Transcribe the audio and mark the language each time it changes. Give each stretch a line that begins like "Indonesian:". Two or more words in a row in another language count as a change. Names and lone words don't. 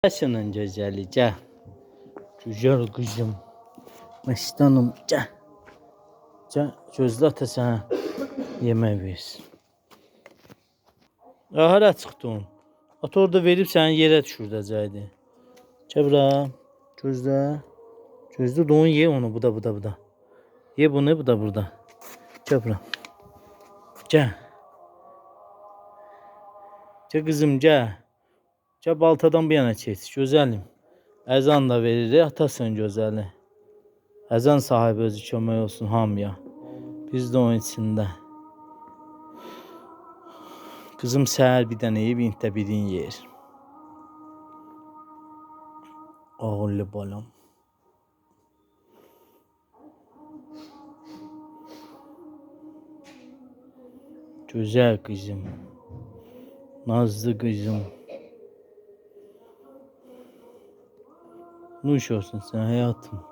Turkish: Yaşının gözeli gel. Güzel kızım. Mestanım gel. Gel gözlü ata sana yemek versin.
Azerbaijani: Hara çıxdın? At orada verip səni yerə düşürdəcəkdi. Gel bura. Gözlə. Gözlə don ye onu. Bu da. Ye bunu bu da burada. Gel bura. Gel.
Turkish: Gel kızım gel. Gel baltadan bir yana çek.
Azerbaijani: Gözəlim. Əzan da verir. Atasın gözəli. Əzan sahibi özü kömək olsun hamıya.
Turkish: Biz de onun içində.
Azerbaijani: Kızım səhər bir dənə yeyib, indi də birini yer. Ağıllı balam.
Turkish: Güzel kızım. Nazlı kızım. Nuş olsun sen hayatım.